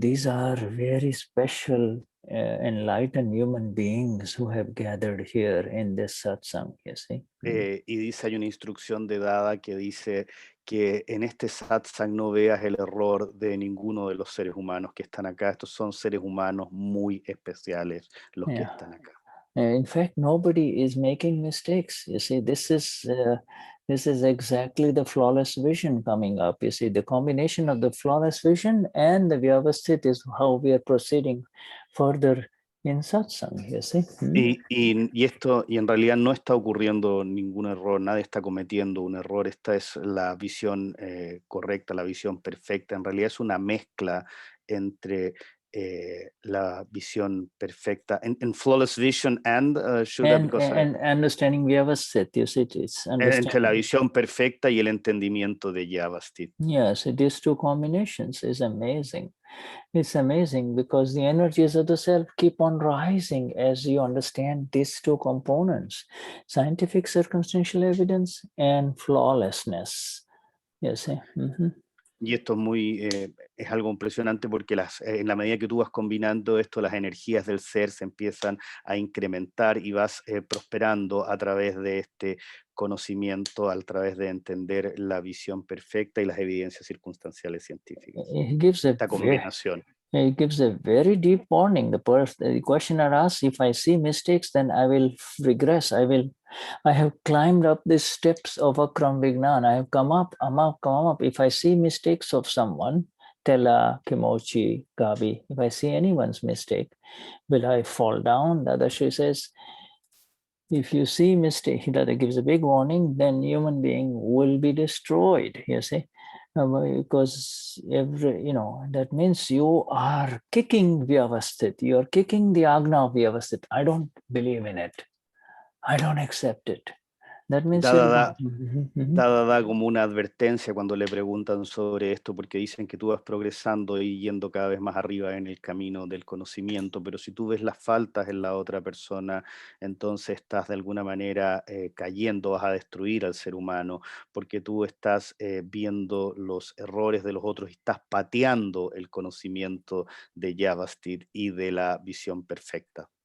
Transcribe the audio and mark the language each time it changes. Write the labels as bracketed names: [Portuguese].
[English] These are very special enlightened human beings who have gathered here in this satsang, you see. [Spanish] Y dice, hay una instrucción de Dada que dice que en este satsang no veas el error de ninguno de los seres humanos que están acá. Estos son seres humanos muy especiales los que están acá. [English] In fact, nobody is making mistakes. You see, this is exactly the flawless vision coming up. You see, the combination of the flawless vision and the Vyavasthit is how we are proceeding further in satsang, you see. [Spanish] Y esto, y en realidad no está ocurriendo ningún error, nadie está cometiendo un error. Esta es la visión correcta, la visión perfecta. En realidad es una mezcla entre la visión perfecta en [English] flawless vision and Shuddha, and understanding Vyavasthit, you see, it's [Spanish] entre la visión perfecta y el entendimiento de Vyavasthit. [English] Yes, these two combinations is amazing. It's amazing because the energies of the self keep on rising as you understand these two components, scientific circumstantial evidence and flawlessness. You see. [Spanish] Y esto es es algo impresionante porque en la medida que tú vas combinando esto, las energías del ser se empiezan a incrementar y vas prosperando a través de este conocimiento, a través de entender la visión perfecta y las evidencias circunstanciales científicas. Esta combinación. [English] It gives a very deep warning. The questioner asks, if I see mistakes, then I will regress. I have climbed up the steps of Akram Vignan. I have come up. If I see mistakes of someone, Tela, Kimochi, Gabi, if I see anyone's mistake, will I fall down? Dadashri says, if you see mistake, that gives a big warning, then human being will be destroyed, you see. Because that means you are kicking Vyavasthit, you are kicking the Agna of Vyavasthit. I don't believe in it. I don't accept it. That means [Spanish] Da como una advertencia cuando le preguntan sobre esto, porque dicen que tú vas progresando y yendo cada vez más arriba en el camino del conocimiento, pero si tú ves las faltas en la otra persona, entonces estás de alguna manera cayendo, vas a destruir al ser humano, porque tú estás viendo los errores de los otros y estás pateando el conocimiento de Vyavasthit y de la visión perfecta.